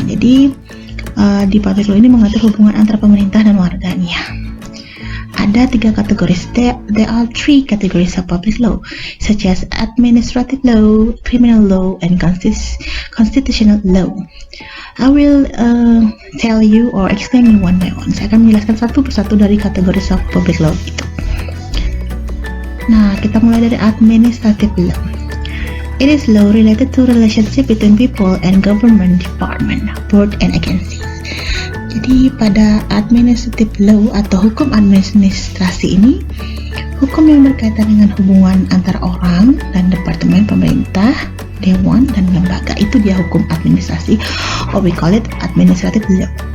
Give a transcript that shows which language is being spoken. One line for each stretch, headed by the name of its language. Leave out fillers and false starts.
Indonesian: Jadi di public law ini mengatur hubungan antara pemerintah dan warganya. Ada 3 kategori.
English: There are 3 categories of public law, such as administrative law, criminal law, and constitutional law. I will tell you or explain you one by one.
Indonesian: Saya akan menjelaskan satu persatu dari kategori
English: of public law
Indonesian: itu. Nah, kita mulai dari administrative law.
English: It is law related to relationship between people and government department, board, and agencies.
Indonesian: Jadi pada administrative law atau hukum administrasi ini, hukum yang berkaitan dengan hubungan antara orang dan departemen pemerintah, dewan, dan lembaga, itu dia hukum administrasi,
English: or we call it administrative law.